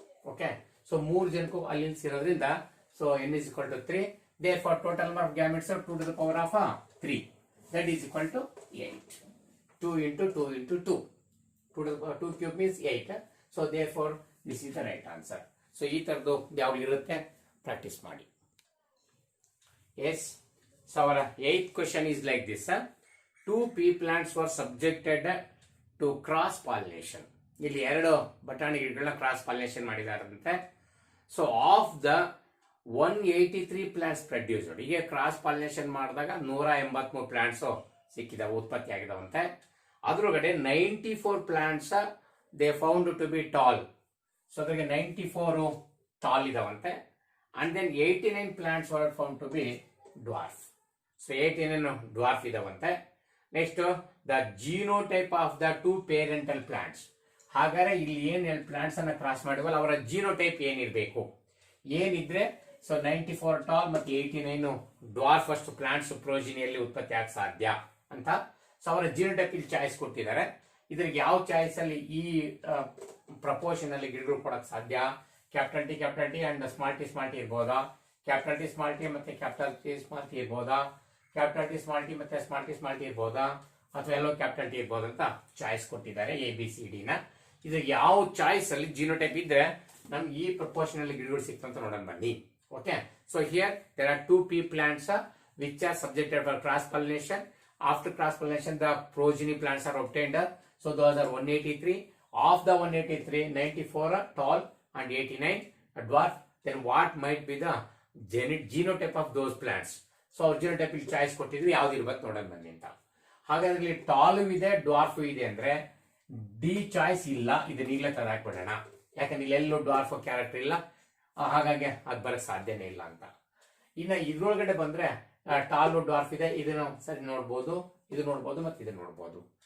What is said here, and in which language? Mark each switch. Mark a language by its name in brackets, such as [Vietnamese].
[Kannada] Okay, so 3 ಜನಕ್ಕೂ alleles ಇರೋದ್ರಿಂದ so [English] n is equal to 3. therefore total number of gametes are 2 to the power of 3, that is equal to 8. 2 into 2 into 2, 2 to the power 2 cube means 8. so therefore this is the right answer. [Kannada] So ಈ ತರದ್ದು ಯಾವ್ದು ಇರುತ್ತೆ practice ಮಾಡಿ. S, so ಅವರ 8th question [English] Is like this. 2 pea plants were subjected to cross pollination. [Kannada] ಇಲ್ಲಿ 2 ಬಟಾಣಿ ಗಿಡಗಳನ್ನ cross pollination ಮಾಡಿದಾರಂತೆ. [English] so of the 183 plants produced, [Kannada] ಹೀಗೆ ಕ್ರಾಸ್ ಪಾಲಿನೇಷನ್ ಮಾಡಿದಾಗ 183 ಪ್ಲಾಂಟ್ಸ್ ಸಿಕ್ಕಿದಾವೆ, ಉತ್ಪತ್ತಿ ಆಗಿದಾವಂತೆ. [English] ಅದ್ರೊಳಗಡೆ 94 plants they found to be tall. [Kannada] So ಅದ್ರಿಗೆ 94 tall ಇದಾವಂತೆ. [English] and then 89 plants were found to be dwarf. [Kannada] so 89 dwarf ಇದಾವಂತೆ. [English] Next the genotype of the 2 parental plants. [Kannada] ಹಾಗಾದ್ರೆ ಇಲ್ಲಿ ಏನ್ plants ಅನ್ನ cross ಮಾಡಿವಲ್ಲ ಅವರ genotype ಏನಿರಬೇಕು, ಏನಿದ್ರೆ so 94 tall ಮತ್ತೆ 89 dwarf ಅಷ್ಟು plants ಪ್ರೋಜಿನಿಯಲ್ಲಿ ಉತ್ಪತ್ತಿ ಆಗ ಸಾಧ್ಯ ಅಂತ. ಸೊ ಅವರ ಜಿನೋಟೈಪ್ ಇಲ್ಲಿ ಚಾಯ್ಸ್ ಕೊಟ್ಟಿದ್ದಾರೆ. ಇದ್ರಿಗೆ ಯಾವ ಚಾಯ್ಸ್ ಅಲ್ಲಿ ಈ ಪ್ರಪೋರ್ಷನ್ ಅಲ್ಲಿ ಗಿಡಗಳು ಕೊಡಕ್ ಸಾಧ್ಯ? Capital T and small T ಇರ್ಬೋದಾ, capital T small T ಮತ್ತೆ capital T small T ಇರ್ಬೋದಾ, capital T small T ಮತ್ತೆ ಸ್ಮಾಲ್ ಟಿ ಇರ್ಬೋದಾ, ಅಥವಾ ಎಲ್ಲೋ ಕ್ಯಾಪಿಟಲ್ ಟಿ ಇರ್ಬೋದು ಅಂತ ಚಾಯ್ಸ್ ಕೊಟ್ಟಿದ್ದಾರೆ ABCD ನ. ಇದು ಯಾವ ಚಾಯ್ಸ್ ಅಲ್ಲಿ ಜಿನೋಟೈಪ್ ಇದ್ರೆ ನಮ್ಗೆ ಈ ಪ್ರಪೋರ್ಷನ್ ಅಲ್ಲಿ ಗಿಡಗಳು ಸಿಕ್ತಂತ ನೋಡೋಣ ಬನ್ನಿ. [English] Okay, so here there are 2 pea plants which are subjected for cross pollination. After cross pollination the progeny plants are obtained. so those are 183. of the 183, 94 are tall and 89 a dwarf. then what might be the genotype of those plants? [Kannada] So ಅವ್ರ genotype ಇಲ್ಲಿ choice ಕೊಟ್ಟಿದ್ವಿ, ಯಾವ್ದು ಇರ್ಬೇಕು ನೋಡೋಣ ಬನ್ನಿ ಅಂತ. ಹಾಗಾದ್ರೆ ಇಲ್ಲಿ ಟಾಲು ಇದೆ, ಡ್ವಾರ್ಫ್ ಇದೆ ಅಂದ್ರೆ ಡಿ ಚಾಯ್ಸ್ ಇಲ್ಲ. ಇದನ್ನ ಈಗಲೇ ತೆಗೆದಾಕ್ಬಿಡೋಣ, ಯಾಕಂದ್ರೆ ಇಲ್ಲಿ ಎಲ್ಲೂ ಡ್ವಾರ್ಫ್ ಕ್ಯಾರೆಕ್ಟರ್ ಇಲ್ಲ, ಹಾಗಾಗಿ ಅದು ಬರಕ್ ಸಾಧ್ಯನೇ ಇಲ್ಲ ಅಂತ. ಇನ್ನ ಇದ್ರೊಳಗಡೆ ಬಂದ್ರೆ ಟಾಲು ಡ್ವಾರ್ಫ್ ಇದೆ, ಇದನ್ನು ಸರಿ ನೋಡ್ಬೋದು, ಇದು ನೋಡ್ಬೋದು ಮತ್ತೆ ಇದನ್ನ ನೋಡ್ಬೋದು.